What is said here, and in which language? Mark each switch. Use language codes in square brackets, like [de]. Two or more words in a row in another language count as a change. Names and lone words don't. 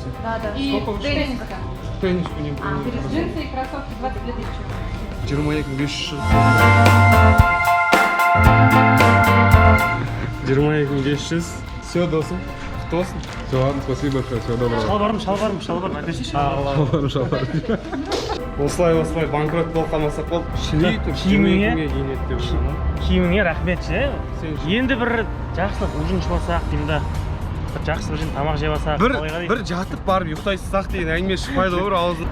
[ru] Да. И Сколько тенниска. Тенниску не помню. Джинсы и кроссовки 22 тысячи. 22 500. [kk] Все, досым. Құттықтасын. [ru] Все, ладно, спасибо большое, всего доброго. [kk] Шалбарым, әперсейші. Осылай банкрот болып қалмасақ болды. Киіміңе рахмет ше. Енді бір жақсылап ужин ішіп деймін. Жақсы бір тамақ жеп алсақ. Бір жатып барып ұйықтайсақ деген әңгіме шықпайды ғой аузын.